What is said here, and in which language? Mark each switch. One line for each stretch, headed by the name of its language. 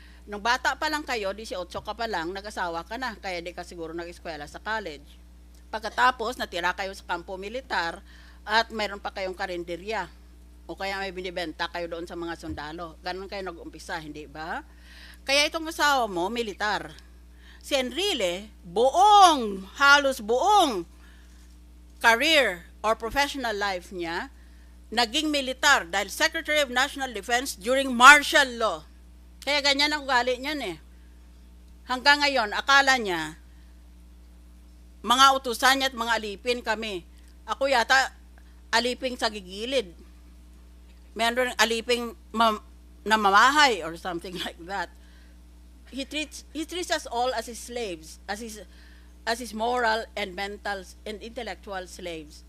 Filipino: Nung bata pa lang kayo, 18 ka pa lang, nag-asawa ka na, kaya di ka siguro nag-eskwela sa college. Pagkatapos, natira kayo sa kampo militar at mayroon pa kayong karinderya. O kaya may binibenta kayo doon sa mga sundalo. Ganon kayo nag-umpisa, hindi ba? Kaya itong asawa mo, militar. Si Enrile, halos buong career or professional life niya, naging militar dahil Secretary of National Defense during martial law. Kaya ganyan ang ugali niyan Hanggang ngayon, akala niya, mga utusan niya at mga alipin kami. Ako yata, aliping sa gigilid. Meron aliping namamahay
English: or something like that. He treats us all as his slaves, as his moral and mental and intellectual slaves.